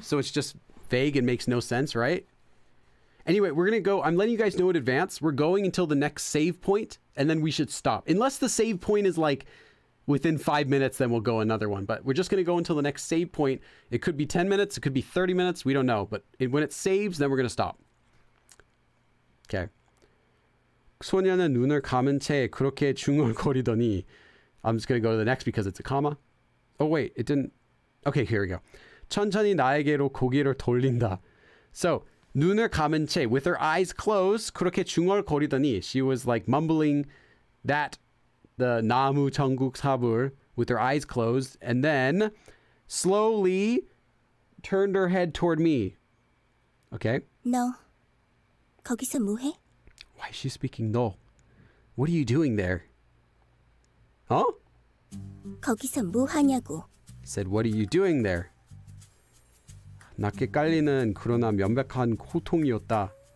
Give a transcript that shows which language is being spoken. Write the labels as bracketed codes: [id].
[en] So it's just vague and makes no sense, right? Anyway, we're going to go. I'm letting you guys know in advance. We're going until the next save point, and then we should stop. Unless the save point is like within 5 minutes, then we'll go another one. But we're just going to go until the next save point. It could be 10 minutes. It could be 30 minutes. We don't know. But when it saves, then we're going to stop. Okay. [ko] 소녀는 눈을 감은 채 그렇게 중얼거리더니. [en] I'm just going to go to the next because it's a comma. Oh, wait. It didn't. Okay, here we go. [ko] 천천히 나에게로 고개를 돌린다. [en] So, [ko] 눈을 감은 채 [en] with her eyes closed [ko] 그렇게 중얼거리더니 [en] she was like mumbling that the [ko] 나무 전국 사불 [en] with her eyes closed and then slowly turned her head toward me. Okay? [ko] 너 거기서 뭐해? [en] Why is she speaking no? What are you doing there? Huh? [ko] 거기서 뭐 하냐고. [en] Said, what are you doing there? [ko] 낮게 깔리는 그러나 명백한 호통이었다.